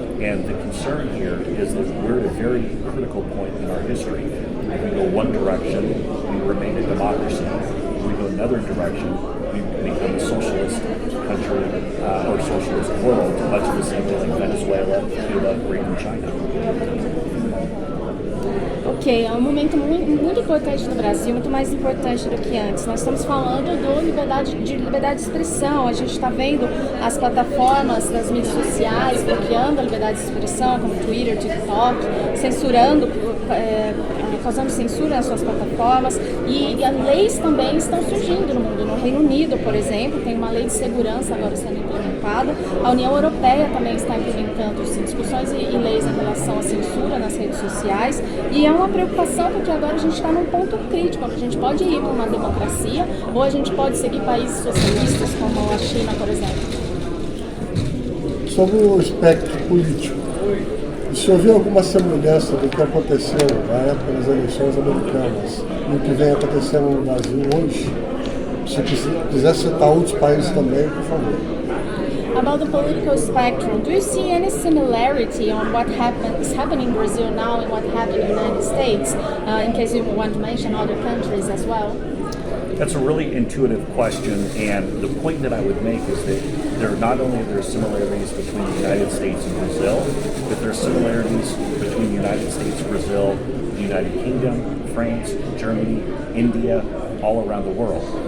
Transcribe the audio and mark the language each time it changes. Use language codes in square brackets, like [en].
[en] And the concern here is that we're at a very critical point in our history. If we go one direction, we remain a democracy. If we go another direction, we become a socialist country or socialist world, much the same way like Venezuela, Cuba, or even China. [pt] Ok, Ok, é um momento muito importante no Brasil, muito mais importante do que antes. Nós estamos falando de liberdade de expressão. A gente está vendo as plataformas das mídias sociais bloqueando a liberdade de expressão, como Twitter, TikTok, censurando, causando censura nas suas plataformas. E as leis também estão surgindo no mundo. No Reino Unido, por exemplo, tem uma lei de segurança agora sendo implementada. A União Europeia também está implementando discussões e leis em relação à censura nas redes sociais. E é uma preocupação porque agora a gente está num ponto crítico, onde a gente pode ir para uma democracia ou a gente pode seguir países socialistas como a China, por exemplo. Sobre o espectro político, o senhor viu alguma semelhança do que aconteceu na época das eleições americanas e o que vem acontecendo no Brasil hoje? Se quiser citar outros países também, por favor. [en] About the political spectrum, do you see any similarity on what is happening in Brazil now and what happened in the United States, in case you want to mention other countries as well? That's a really intuitive question, and the point that I would make is that there are similarities between the United States and Brazil, but there are similarities between the United States, Brazil, the United Kingdom, France, Germany, India, all around the world.